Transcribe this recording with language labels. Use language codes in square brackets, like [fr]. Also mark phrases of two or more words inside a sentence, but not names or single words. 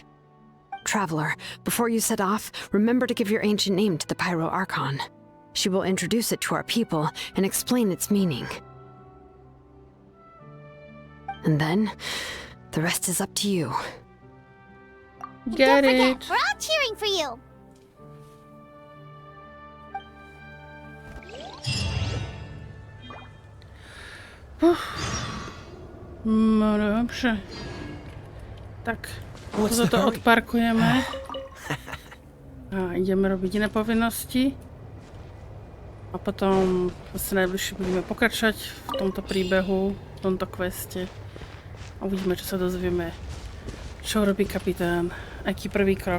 [en] Traveler, before you set off, remember to give your ancient name to the Pyro Archon. She will introduce it to our people and explain its meaning. And then, the rest is up to you. Get Don't it. forget, we're all cheering for you. [pl] No dobrze. [sk] Tak, to odparkujeme. A ideme robiť iné povinnosti. A potom zase najbližšie budeme pokračovať v tomto príbehu, v tomto queste. A uvidíme, čo sa dozvieme. Čo robí kapitán, aký prvý krok.